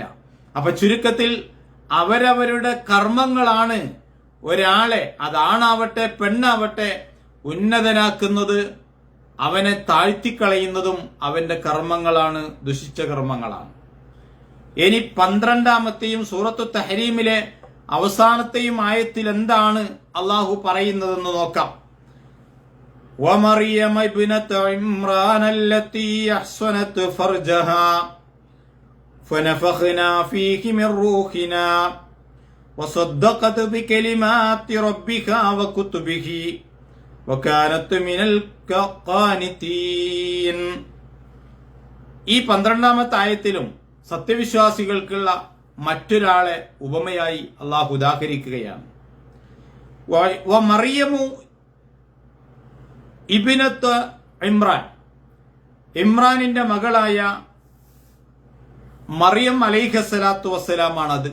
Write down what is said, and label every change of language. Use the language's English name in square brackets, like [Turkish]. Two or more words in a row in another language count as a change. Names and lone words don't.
[Malayalam] അപ്പൊ ചുരുക്കത്തിൽ അവരവരുടെ കർമ്മങ്ങളാണ് ഒരാളെ, അതാണാവട്ടെ പെണ്ണാവട്ടെ, ഉന്നതനാക്കുന്നത്. അവനെ താഴ്ത്തിക്കളയുന്നതും അവന്റെ കർമ്മങ്ങളാണ്, ദുഷിച്ച കർമ്മങ്ങളാണ്. ഇനി 12ാമത്തെയും സൂറത്തു തഹരീമിലെ അവസാനത്തെയും ആയത്തിൽ എന്താണ് അള്ളാഹു പറയുന്നതെന്ന് നോക്കാം. [Arabic] ومريم ابنة عمران التي أحصنت فرجها فنفخنا فيه من روحنا وصدقت بكلمات ربها وكتبه وكانت من القانتين. [Malayalam] ഈ 12ാമത്തെ ആയത്തിലും സത്യവിശ്വാസികൾക്കുള്ള മറ്റൊരാളെ ഉപമയായി അള്ളാഹു ഉദാഹരിക്കുകയാണ്. [Arabic] مريم ابنة عمران, [Malayalam] ഇമ്രാനിന്റെ മകളായ മറിയം [Arabic] عليه الصلاة والسلام [Malayalam] അത്.